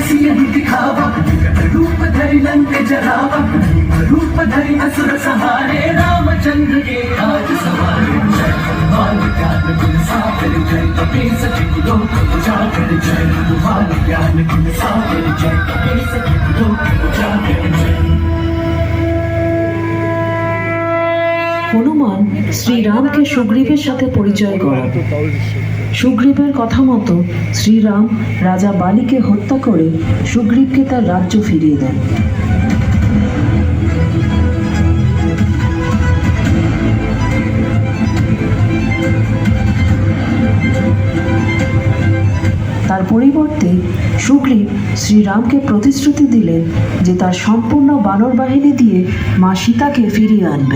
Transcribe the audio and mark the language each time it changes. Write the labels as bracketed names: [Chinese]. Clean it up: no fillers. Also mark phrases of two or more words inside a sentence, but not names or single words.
[Awadhi] सियहि दिखावा विकट रूप धरि लंक जरावा भीम रूप धरि असुर सहारे रामचंद्र के काज सवारे जय हनुमान ज्ञान गुण सागर जय कपीस तिहु लोक उजागर जय हनुमान ज्ञान गुण सागर जय कपीस तिहु लोक उजागर जय [Bangla] হনুমান শ্রীরামকে সুগ্রীবের সাথে পরিচয় করান। সুগ্রীবের কথা মতো শ্রীরাম রাজা বালিকে হত্যা করে সুগ্রীবকে তার রাজ্য ফিরিয়ে দেন। তার পরিবর্তে সুগ্রীব শ্রীরামকে প্রতিশ্রুতি দিলেন যে তার সম্পূর্ণ বানর বাহিনী দিয়ে মা সীতাকে ফিরিয়ে আনবেন।